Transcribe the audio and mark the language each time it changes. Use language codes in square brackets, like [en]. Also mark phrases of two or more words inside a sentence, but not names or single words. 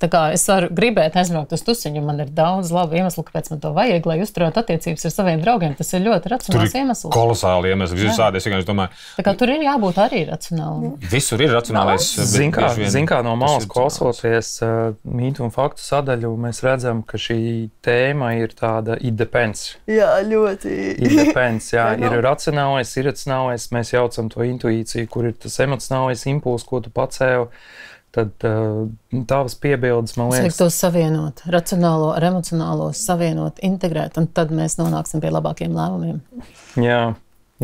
[lv] Tā kā es varu gribēt aizbraukt uz tusiņu, man ir daudz labu iemeslu, kāpēc man to vajag, lai uzturētu attiecības ar saviem draugiem. Tas ir ļoti racionāls iemesls. Tur ir kolosāli iemesli, visādi, es domāju. Tā kā tur ir jābūt arī racionālam. Visur ir racionālais. Zin kā no malas klausoties mītu un faktu sadaļu, mēs redzam, ka šī tēma ir tāda [en] it depends. [lv] Jā, ļoti. [en] It depends, [lv] jā. Ir racionālais, iracionālais, mēs jaucam to intuīciju, kur ir tas emocionālais impulss, ko tu pacēli, tad tavas piebildes, man liekas... To savienot, racionālo ar emocionālo savienot, integrēt, un tad mēs nonāksim pie labākiem lēmumiem.